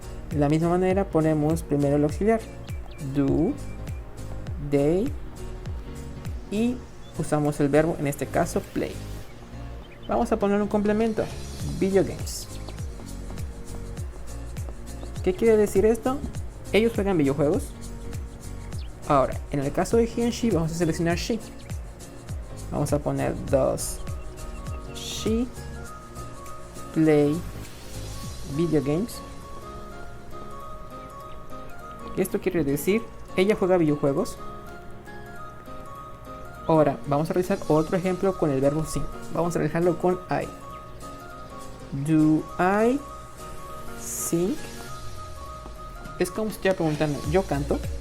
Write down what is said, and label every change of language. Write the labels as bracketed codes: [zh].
[es] De la misma manera ponemos primero el auxiliar do, they, y usamos el verbo, en este caso play. Vamos a poner un complemento, video games. ¿Qué quiere decir esto? Ellos juegan videojuegos. Ahora, en el caso de he and she vamos a seleccionar she. Vamos a poner [en] does she play video games. [es] Esto quiere decir, ella juega videojuegos. Ahora vamos a realizar otro ejemplo con el verbo sing. Vamos a realizarlo con I. [en] Do I sing? [es] Es como si estuviera preguntando, ¿yo canto?